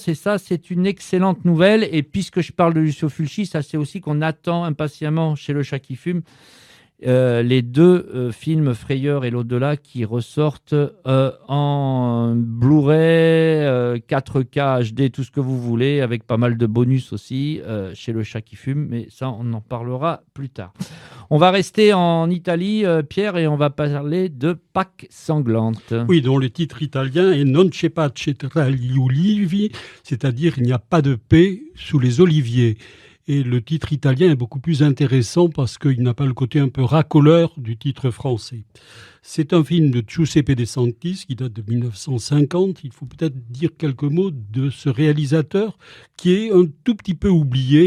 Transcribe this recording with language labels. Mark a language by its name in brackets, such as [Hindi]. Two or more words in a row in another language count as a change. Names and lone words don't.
[French] Et ça, c'est une excellente nouvelle. Et puisque je parle de Lucio Fulci, ça c'est aussi qu'on attend impatiemment chez Le Chat qui fume les deux films Frayeur et L'Au-delà qui ressortent en Blu-ray, 4K, HD, tout ce que vous voulez, avec pas mal de bonus aussi chez Le Chat qui fume, mais ça on en parlera plus tard. On va rester en Italie, Pierre, et on va parler de Pâques sanglantes. Oui, dont le titre italien est Non c'è pace tra gli ulivi, c'est-à-dire il n'y a pas de paix sous les oliviers. Et le titre italien est beaucoup plus intéressant parce qu'il n'a pas le côté un peu racoleur du titre français. C'est un film de Giuseppe De Sanctis qui date de 1950. Il faut peut-être dire quelques mots de ce réalisateur qui est un tout petit peu oublié.